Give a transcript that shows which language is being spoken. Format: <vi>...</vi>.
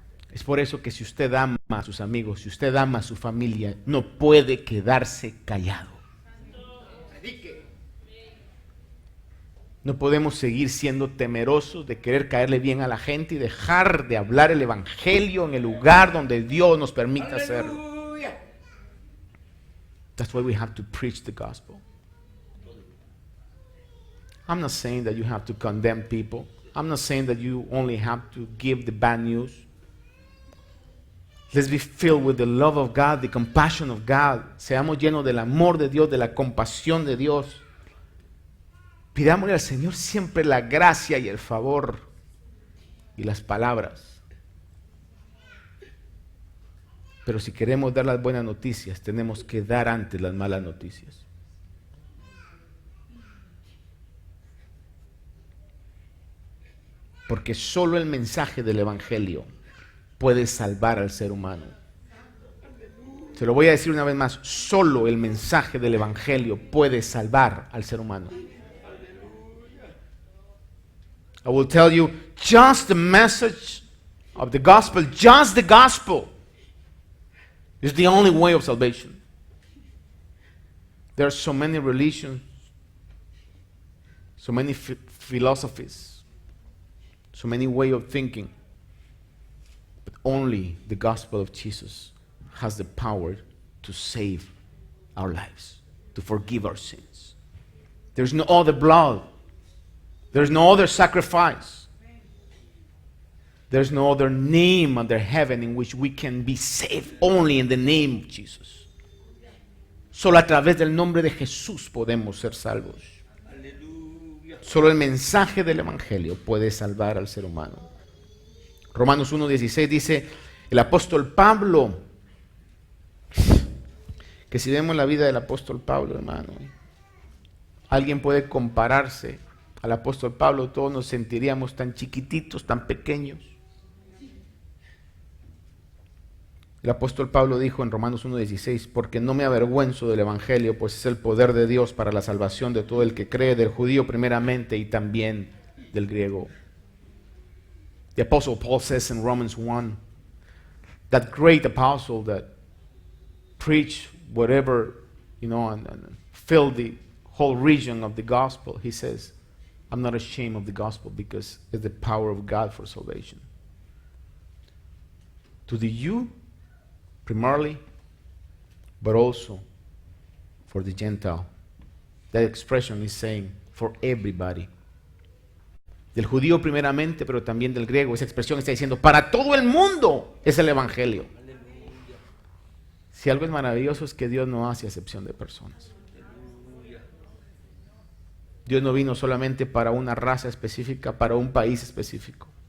<es>Es por eso que si usted ama a sus amigos, si usted ama a su familia, no puede quedarse callado. No podemos seguir siendo temerosos de querer caerle bien a la gente y dejar de hablar el evangelio en el lugar donde Dios nos permita hacerlo.</es> <en>That's why we have to preach the gospel. I'm not saying that you have to condemn people. I'm not saying that you only have to give the bad news. Let's be filled with the love of God, the compassion of God.</en> <es>Seamos llenos del amor de Dios, de la compasión de Dios. Pidámosle al Señor siempre la gracia y el favor y las palabras. Pero si queremos dar las buenas noticias, tenemos que dar antes las malas noticias. Porque solo el mensaje del Evangelio puede salvar al ser humano. Se lo voy a decir una vez más, solo el mensaje del Evangelio puede salvar al ser humano.</es> <en>I will tell you, just the message of the gospel, just the gospel is the only way of salvation. There are so many religions, so many philosophies, so many ways of thinking. But only the gospel of Jesus has the power to save our lives, to forgive our sins. There's no other blood. There's no other sacrifice. There's no other name under heaven in which we can be saved, only in the name of Jesus.</en> <es>Solo a través del nombre de Jesús podemos ser salvos. Solo el mensaje del Evangelio puede salvar al ser humano. Romanos 1:16 dice el apóstol Pablo, que si vemos la vida del apóstol Pablo, hermano, alguien puede compararse al apóstol Pablo, todos nos sentiríamos tan chiquititos, tan pequeños. El apóstol Pablo dijo en Romanos 1:16, porque no me avergüenzo del Evangelio, pues es el poder de Dios para la salvación de todo el que cree, del judío primeramente y también del griego.</es> <en>The apostle Paul says in Romans 1, that great apostle that preached whatever, and filled the whole region of the gospel, he says, I'm not ashamed of the gospel because it's the power of God for salvation. To the Jew, primarily, but also for the Gentile. That expression is saying for everybody.</en> <es>Del judío primeramente, pero también del griego. Esa expresión está diciendo para todo el mundo es el Evangelio. Si algo es maravilloso es que Dios no hace acepción de personas. Dios no vino solamente para una raza específica, para un país específico.</es>